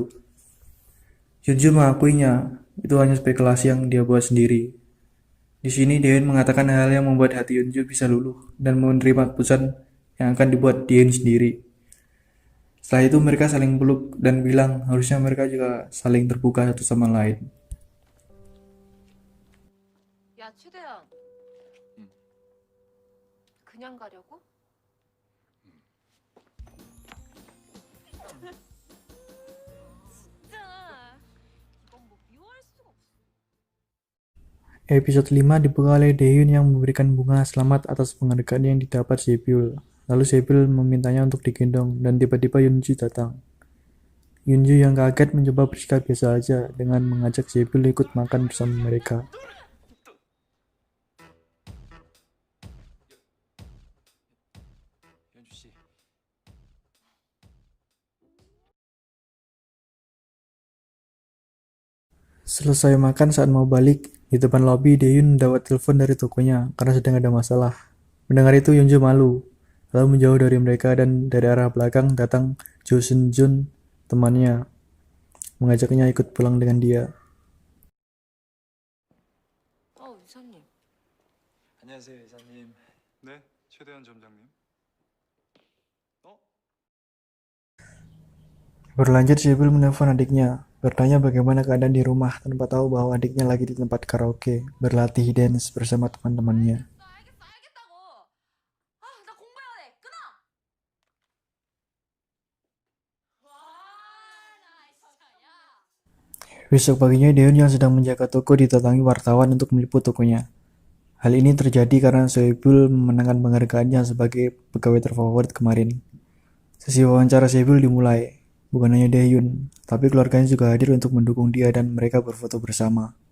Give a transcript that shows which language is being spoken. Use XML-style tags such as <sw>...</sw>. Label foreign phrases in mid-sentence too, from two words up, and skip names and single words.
<id>Yeonju mengakuinya, itu hanya spekulasi yang dia buat sendiri. Di sini Daehyun mengatakan hal yang membuat hati Yeonju bisa luluh dan menerima keputusan yang akan dibuat Daehyun sendiri. Setelah itu mereka saling peluk dan bilang harusnya mereka juga saling terbuka satu sama lain.</id> <ko>야, 최대한. 응. 그냥 가려고? 진짜. 이건 뭐 미워할 수가 없어.</ko> <id>Episode 5 dibuka oleh Daehyun yang memberikan bunga selamat atas penghargaan yang didapat Sebil. Lalu Sebil memintanya untuk digendong dan tiba-tiba Yeonju datang. Yeonju yang kaget mencoba bersikap biasa aja dengan mengajak Sebil ikut makan bersama mereka.</id> <ko>연주 씨.</ko> <id>Selesai makan saat mau balik, di depan lobi Daehyun mendapat telepon dari tokonya karena sedang ada masalah. Mendengar itu Yeonju malu, lalu menjauh dari mereka dan dari arah belakang datang Jo Seung-jun, temannya, mengajaknya ikut pulang dengan dia.</id> <ko>이사님. 안녕하세요, 이사님. 네, 최대한 점장님.</ko> <id>Berlanjut Sebil menelpon adiknya, bertanya bagaimana keadaan di rumah tanpa tahu bahwa adiknya lagi di tempat karaoke, berlatih dance bersama teman-temannya.</id> <ko>알겠다고. 아, 나 공부해야 돼. 끊어. 와, 나 진짜 야.</ko> <id>Besok paginya Daehyun yang sedang menjaga toko didatangi wartawan untuk meliput tokonya. Hal ini terjadi karena Sebil memenangkan penghargaannya sebagai pegawai terfavorit kemarin. Sesi wawancara Sebil dimulai. Bukan hanya Daehyun, tapi keluarganya juga hadir untuk mendukung dia dan mereka berfoto bersama.</id>